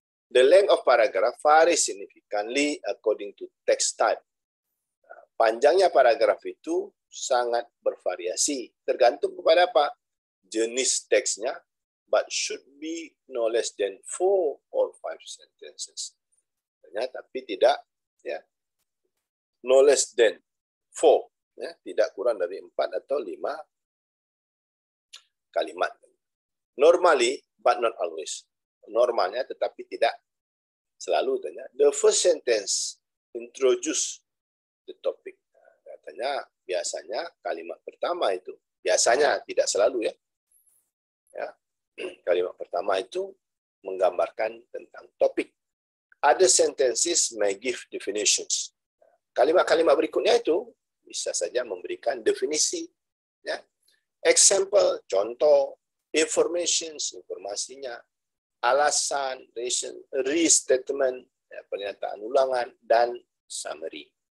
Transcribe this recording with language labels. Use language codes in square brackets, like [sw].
[en] The length of paragraph varies significantly according to text type. [id] Panjangnya paragraf itu sangat bervariasi, tergantung kepada apa? Jenis teksnya, [en] but should be no less than 4 or 5 sentences. [id] Tapi tidak ya [en] no less than 4, [id] ya, tidak kurang dari 4 atau 5 kalimat. [en] Normally, but not always. [id] Normalnya tetapi tidak selalu. [en] The first sentence introduce the topic. [id] Katanya biasanya kalimat pertama itu, biasanya tidak selalu ya. Kalimat pertama itu menggambarkan tentang topik. [en] Other sentences may give definitions. [id] Kalimat-kalimat berikutnya itu bisa saja memberikan definisi. Ya. Example, contoh, informations, informasinya, alasan, restatement, ya, pernyataan ulangan, dan summary.